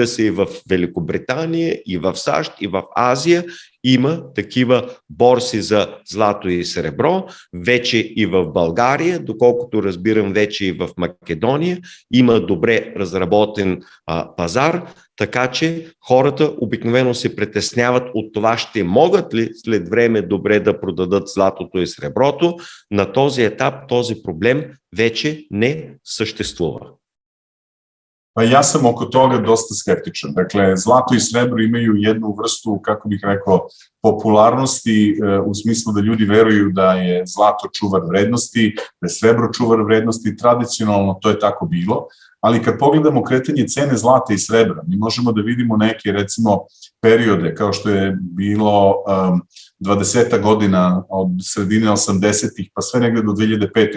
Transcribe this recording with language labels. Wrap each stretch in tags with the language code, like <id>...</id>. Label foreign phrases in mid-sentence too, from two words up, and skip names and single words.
<bg>се и в Великобритания, и в САЩ, и в Азия, има такива борси за злато и сребро, вече и в България, доколкото разбирам вече и в Македония, има добре разработен пазар, така че хората обикновено се притесняват от това, ще могат ли след време добре да продадат златото и среброто. На този етап този проблем вече не съществува.</bg> <sr>Pa ja sam oko toga dosta skeptičan. Dakle, zlato i srebro imaju jednu vrstu, kako bih rekao, popularnosti u smislu da ljudi veruju da je zlato čuvar vrednosti, da je srebro čuvar vrednosti. Tradicionalno to je tako bilo, ali kad pogledamo kretanje cene zlata i srebra, mi možemo da vidimo neke, recimo, periode kao što je bilo 20 godina od sredine 80-ih pa sve negde do 2005.</sr>